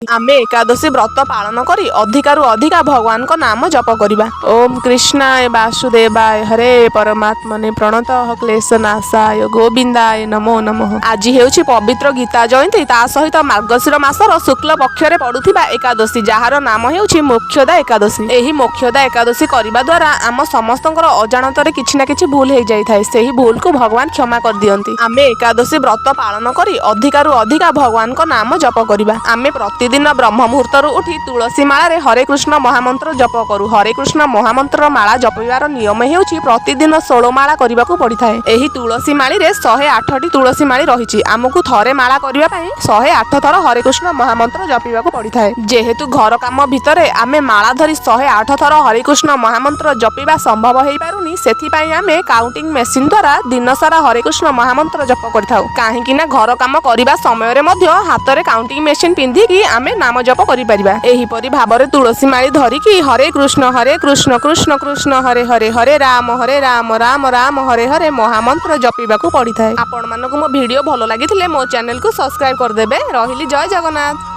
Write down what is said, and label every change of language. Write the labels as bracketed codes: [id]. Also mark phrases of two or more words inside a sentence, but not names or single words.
[or] ଆମେ ଏକାଦଶୀ ବ୍ରତ ପାଳନ କରି ଅଧିକରୁ ଅଧିକ ଭଗବାନ କୁ ନାମ ଜପ କରିବା। [sa] ओम कृष्णाय वासुदेवाय हरे परमात्मने प्रणतः क्लेशनाशाय गोविंदाय नमो नमः। [or] ଆଜି ହେଉଛି ପବିତ୍ର ଗୀତା ଜୟନ୍ତୀ ତା ସହିତ ମାର୍ଗଶିର ମାସର ଶୁକ୍ଳ ପକ୍ଷରେ ପଡୁଥିବା ଏକାଦଶୀ ଯାର ନାମ ହେଉଛି ମୋକ୍ଷଦା ଏକାଦଶୀ। ଏହି ମୋକ୍ଷଦା ଏକାଦଶୀ କରିବା ଦ୍ୱାରା ଆମ ସମସ୍ତଙ୍କର ଅଜାଣତରେ କିଛି ନା କିଛି ଭୁଲ ହୋଇ ଯାଇ ଥାଏ। ସେହି ଭୁଲ କୁ ଭଗବାନ କ୍ଷମା କରି ଦିଅନ୍ତି। ଆମେ ଏକାଦଶୀ ବ୍ରତ ପାଳନ କରି ଅଧିକରୁ ଅଧିକ ଭଗବାନ କୁ ନାମ ଜପ କରିବା। ଆମେ ପ୍ରତିଦିନ ବ୍ରହ୍ମ ମୁହୂର୍ତ୍ତରୁ ଉଠି ତୁଳସୀ ମାଳା ହରେ କୃଷ୍ଣ ମହାମନ୍ତ୍ର ଜପ କରୁ। ହରେ କୃଷ୍ଣ ମହାମନ୍ତ୍ର ମାଳା ଜପିବାର ନିୟମ ହେଉଛି ପ୍ରତିଦିନ 16 ମାଳା କରିବାକୁ ପଡ଼ିଥାଏ। ଏହି ତୁଳସୀ ମାଳି ରେ 108 ଟି ତୁଳସୀ ମାଳି ରହିଛି। ଆମକୁ ଥରେ ମାଳା କରିବା ପାଇଁ 108 ଥର ହରେ କୃଷ୍ଣ ମହାମନ୍ତ୍ର ଜପିବାକୁ ପଡ଼ିଥାଏ। ଯେହେତୁ ଘର କାମ ଭିତରେ ଆମେ ମାଳା ଧରି 108 ଥର ହରେ କୃଷ୍ଣ ମହାମନ୍ତ୍ର ଜପିବା ସମ୍ଭବ ହୋଇ ପାରୁନି, ସେଥି ପାଇଁ ଆମେ [en] counting machine [or] ଦ୍ୱାରା ଦିନ ସାରା ହରେ କୃଷ୍ଣ ମହାମନ୍ତ୍ର ଜପ କରିଥାଉ। କାହିଁକି ନା ଘର କାମ କରିବା ସମୟ ରେ ମଧ୍ୟ ହାତରେ [en] counting machine [or] ପିନ୍ଧି କି ଆମେ ନାମ ଜପ କରି ପାରିବା। ଏହି ପରି ଭାବରେ ତୁଳସୀ ମାଳି ଧରି କି ହରେ କୃଷ୍ଣ କୃଷ୍ଣ କୃଷ୍ଣ ହରେ ହରେ ହରେ ରାମ ରାମ ରାମ ହରେ ହରେ ମହାମନ୍ତ୍ର ଜପିବାକୁ ପଡ଼ିଥାଏ। ଆପଣ ମାନଙ୍କୁ ମୋ ଭିଡିଓ ଭଲ ଲାଗିଥିଲେ ମୋ ଚ୍ୟାନେଲ କୁ ସବସ୍କ୍ରାଇବ କରି ଦେବେ। ରହିଲି ଜୟ ଜଗନ୍ନାଥ।